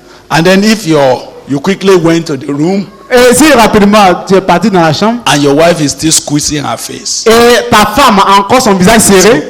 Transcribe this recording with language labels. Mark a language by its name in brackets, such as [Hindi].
[English] And then if you quickly went to the room [French] Et si rapidement tu es parti dans la chambre [English] and your wife is still squeezing her face, [French] et ta femme a encore son visage serré,